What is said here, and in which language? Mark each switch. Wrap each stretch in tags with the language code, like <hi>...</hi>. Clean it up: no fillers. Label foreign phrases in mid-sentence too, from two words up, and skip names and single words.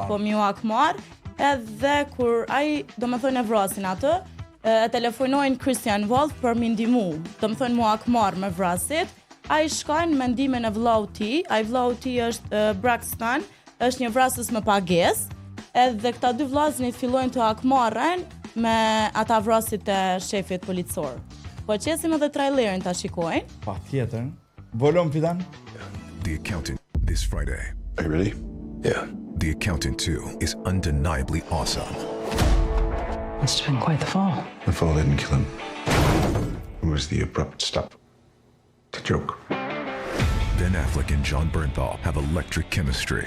<sq>Po me jo hakmar, edhe kur ai, do me thonë e vrasin atë, e telefonojnë Christian Wolf për me ndihmu, do me thonë mu hakmar me vrasit, ai shkojnë me ndimin e vllau ti, ai vllau ti është Braxton, është një vrasës me pagesë, edhe këta dy vllaznit fillojnë të hakmarren me ata vrasit e shefit policor. Po qesim edhe trailerin ta shikojnë. Pa tjetër. Volum fidan?</sq> <en>The Accountant this Friday. Are you ready? Yeah. The Accountant 2 is undeniably awesome. Must have been quite the fall. The fall didn't kill him. It was the abrupt stop. The joke. Ben Affleck and Jon Bernthal have electric chemistry.</en>